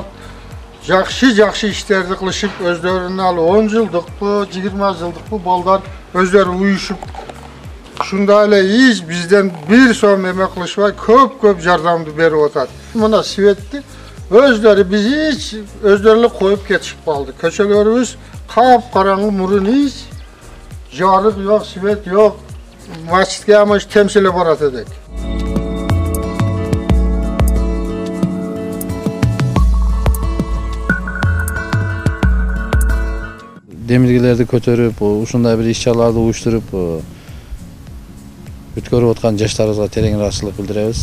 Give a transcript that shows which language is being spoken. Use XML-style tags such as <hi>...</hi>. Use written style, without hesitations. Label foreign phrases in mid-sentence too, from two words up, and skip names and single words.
<ky>Жакшы иштерди кылышып, өздөрүнүн ал 10 жылдыкпы, 20 жылдыкпы балдар өздөрү уюшуп, ушундай эле из бизден 1 сом эме кылышпай көп жардамды берип атат. Мына светти өздөрү биз өздөрү эле коюп кетишип калды. Көчөлөрүбүз кап-караңгы мурун из, жарык жок, свет жок.</ky> <uz>Masjidga ham shu temsilib borat edik.</uz> <ky>Демилгелерди көтөрүп, ушундай бир иш-чараларды уюштуруп, өткөрүп аткан жаштарыбызга терең ыраазычылык билдиребиз.</ky>